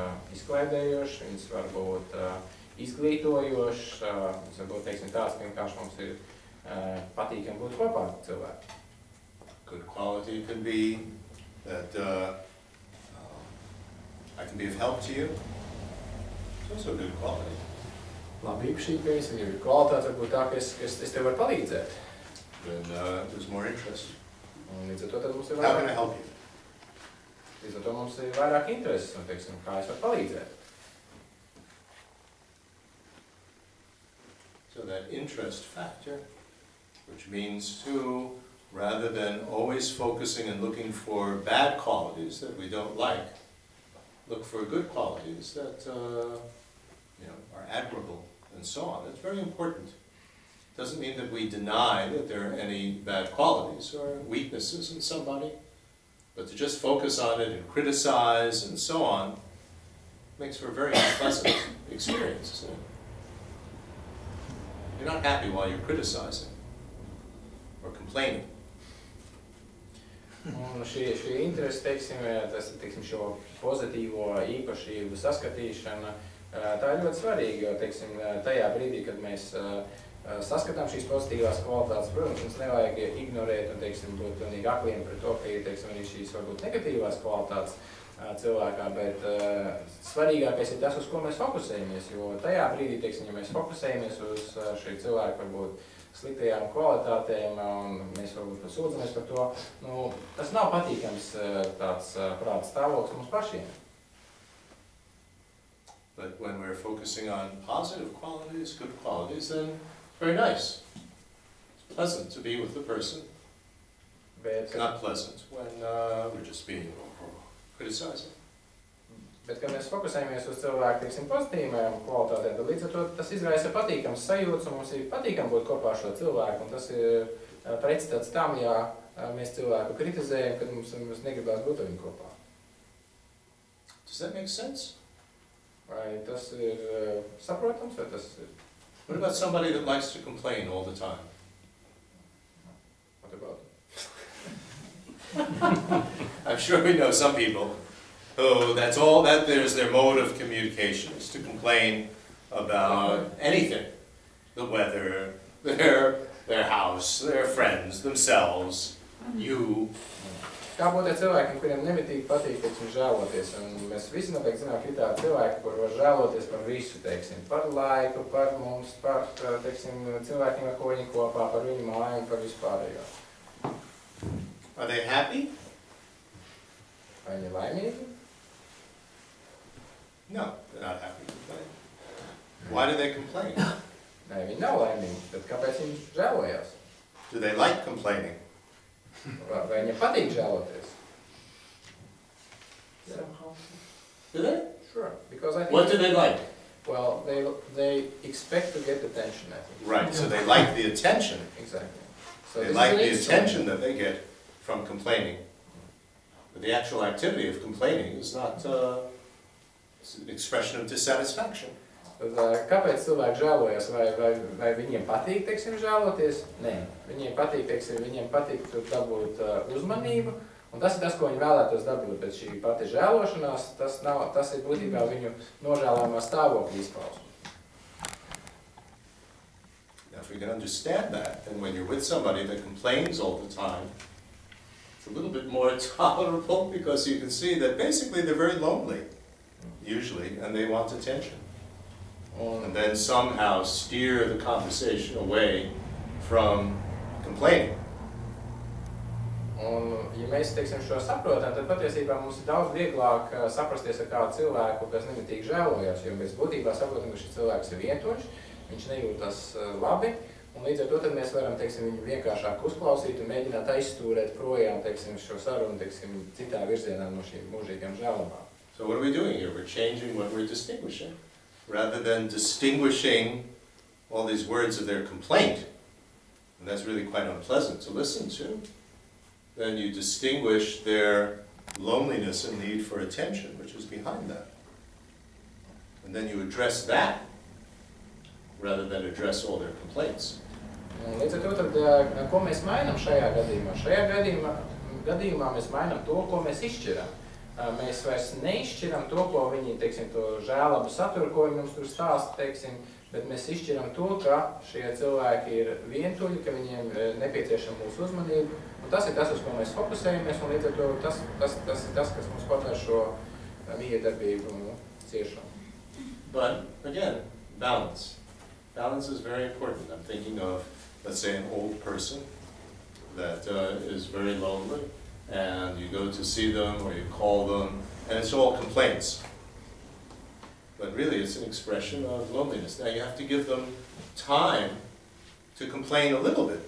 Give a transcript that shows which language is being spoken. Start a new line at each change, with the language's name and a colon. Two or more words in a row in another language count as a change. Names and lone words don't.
Latvian: izklaidējošas, viņas var būt izglītojošas, viņas var būt, teiksim, tāds, ka vienkārši mums ir patīkami būt kopā ar cilvēku.
English: Good quality could be that I can be of help to you. It's also a good quality.
Latvian: Labi, īpašība, ka viņas ir kvalitāte, varbūt tā, ka es tev varu palīdzēt.
English: Then there's more interest.
Latvian: Un līdz ar to tad mums ir
English: How can I help you?
Latvian: Līdz ar to mums ir vairāk intereses, un, teiksim, kā es varu palīdzēt.
English: So that interest factor, which means to, rather than always focusing and looking for bad qualities that we don't like, look for good qualities that are admirable and so on. It's very important. Doesn't mean that we deny that there are any bad qualities or weaknesses in somebody, but to just focus on it and criticize and so on makes for a very unpleasant experience, isn't it? You're not happy while you're criticizing or complaining.
Latvian: Un šī interese, teiksim, šo pozitīvo īpašību saskatīšana, tā ir ļoti svarīga, jo, teiksim, tajā brīdī, kad mēs saskatām šīs pozitīvās kvalitātes, protams, mums nevajag ignorēt un, teiksim, būt pilnīgi akliem pret to, ka ir, teiksim, arī šīs varbūt negatīvās kvalitātes cilvēkā, bet svarīgākais ir tas, uz ko mēs fokusējamies, jo tajā brīdī, teiksim, ja mēs fokusējamies uz šī cilvēka varbūt sliktajām kvalitātēm un mēs varbūt sūdzamies par to, tas nav patīkams tāds prāta stāvoklis mums pašiem.
English: But when we're focusing on positive qualities, good qualities, then it's very nice. It's pleasant to be with the person. It's not pleasant when we're just being criticizing.
Latvian: Bet, kad mēs fokusējamies uz cilvēku, teiksim, pozitīvajām kvalitātēm, tad līdz ar to tas izraisa patīkams sajūtas, un mums ir patīkami būt kopā ar šo cilvēku, un tas ir pretstats tam, ja mēs cilvēku kritizējam, kad mums negribās būt ar viņu kopā.
English: Does that make sense?
Latvian: Vai tas ir saprotams, vai tas ir...
English: What about somebody that likes to complain all the time? What about it? I'm sure we know some people who that's all that there's their mode of communication is to complain about anything. The weather, their house, their friends, themselves, you.
Latvian: Kā būt cilvēkiem, kuriem nemitīgi patīk, teiksim, žēloties, un mēs visi noteikti zinām, ka ir tādi cilvēki, kur var žēloties par visu, teiksim, par laiku, par mums, par, teiksim, cilvēkiem, ar ko viņi kopā, par viņu māju, par vispārējo.
English: Are they happy?
Latvian: Vai viņi laimīgi?
English: No, they're not happy to complain. Why do they complain?
Latvian: Nē, viņi nav laimīgi, tad kāpēc viņi žēlojās?
English: Do they like complaining?
Latvian: Vai viņam patīk žēloties?
English: Yeah. Do they? Sure. Because I think what do they like? Well, they expect to get attention, I think. Right, so they like the attention. Exactly. So they like the attention that they get from complaining. But the actual activity of complaining is not it's an expression of dissatisfaction.
Latvian: Kāpēc cilvēki žēlojas? Vai viņiem patīk, teiksim, žēloties? Nē. Viņiem patīk, teiksim, viņiem patīk dabūt uzmanību, un tas ir tas, ko viņi vēlētos dabūt, bet šī pati žēlošanās, tas ir būtībā viņu nožēlojamā stāvokļa izpausme.
English: Now, if we can understand that, then when you're with somebody that complains all the time, it's a little bit more tolerable because you can see that basically they're very lonely, usually, and they want attention. And then somehow steer the conversation away from complaining.
Latvian: Un, ja mēs, teiksim, šo saprotam, tad patiesībā mums ir daudz vieglāk saprasties ar kādu cilvēku, kas nemitīgi žēlojās, jo mēs būtībā saprotam, ka šis cilvēks ir vientuļš, viņš nejūtas labi, un līdz ar to tad mēs varam, teiksim, viņu vienkāršāk uzklausīt un mēģināt aizstūrēt projām, teiksim, šo sarunu, teiksim, citā virzienā no šīm mūžīgām žēlumām.
English: So what are we doing here? We're changing what we're distinguishing. Rather than distinguishing all these words of their complaint, and that's really quite unpleasant to listen to, then you distinguish their loneliness and need for attention, which is behind that. And then you address that, rather than address all their complaints.
Latvian: Līdz ar to tad, ko mēs mainām šajā gadījumā? Šajā gadījumā mēs mainām to, ko mēs izšķiram. mēs vairs neizšķiram to, ko viņi, teiksim, to žēlabu saturu, ko viņi mums tur stāsta, teiksim, bet mēs izšķiram to, ka šie cilvēki ir vientuļi, ka viņiem nepieciešama mūsu uzmanība, un tas ir tas, uz ko mēs fokusējamies, un līdz ar to tas ir tas, kas mums padara šo miedarbību ciešanu.
English: But, again, balance. Balance is very important. I'm thinking of, let's say, an old person that is very lonely, and you go to see them or you call them, and it's all complaints. But really, it's an expression of loneliness. Now, you have to give them time to complain a little bit.